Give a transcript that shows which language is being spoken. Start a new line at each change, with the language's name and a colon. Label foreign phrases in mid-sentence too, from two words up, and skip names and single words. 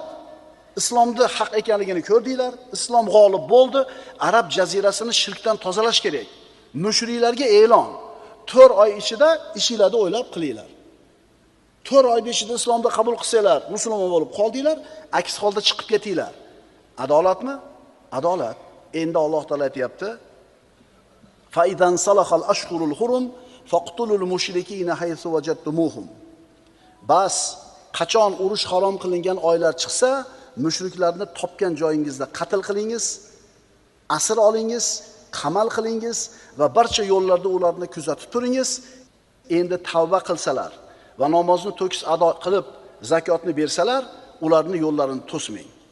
Uzbek: Islomni haq ekanligini ko'rdinglar, islom g'olib bo'ldi, Arab jazirasini shirkdan tozalash kerak. Mushriklarga e'lon. 4 oy ichida ishinglarni o'ylab qilinglar. 4 oy ichida islomni qabul qilsanglar, musulmon bo'lib qoldinglar, aks holda chiqib ketinglar. Adolatmi? Adolat. Endi Alloh taolo aytayapti:
Arabic: "فإذا سلخ الأشهر الحرم فاقتلوا المشركين حيث وجدتموهم."
Uzbek: Bas, qachon urush harom qilingan oylar chiqsa, mushriklarni topgan joyingizda qatl qilingiz, asir olingiz, qamal qilingiz va barcha yo'llarda ularni kuzatib turingiz. Endi tavba qilsalar va namozni to'kis ado qilib, zakotni bersalar, ularni yo'llarini to'smang.